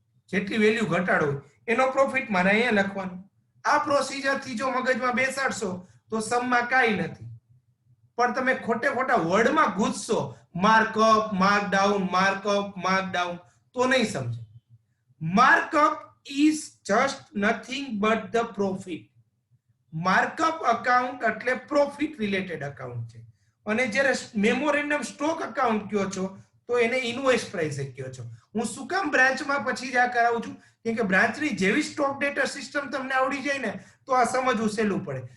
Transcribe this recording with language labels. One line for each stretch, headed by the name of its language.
Gujarati: જેટલી વેલ્યુ ઘટાડો હોય એનો પ્રોફિટ મારે અહીંયા લખવાનો. આ પ્રોસીજર થી જો મગજમાં બેસાડશો તો સમમાં કાઈ નથી. પણ તમે ખોટે ખોટા વર્ડમાં ઘૂસશો, markup, mark down, markup, mark down, તો નહીં સમજે.
English: Markup is just nothing but the profit.
Gujarati: Markup account એટલે પ્રોફિટ રિલેટેડ અકાઉન્ટ છે. અને જ્યારે મેમોરેન્ડમ સ્ટોક અકાઉન્ટ કયો છો તો એને ઇનવોઇસ પ્રાઇસ કયો છો. હું શું કામ બ્રાન્ચમાં પછી જ આ કરાવું છું? કેમ કે બ્રાન્ચની જેવી સ્ટોક ડેટા સિસ્ટમ તમને આવડી જાય ને તો આ સમજવું સહેલું પડે.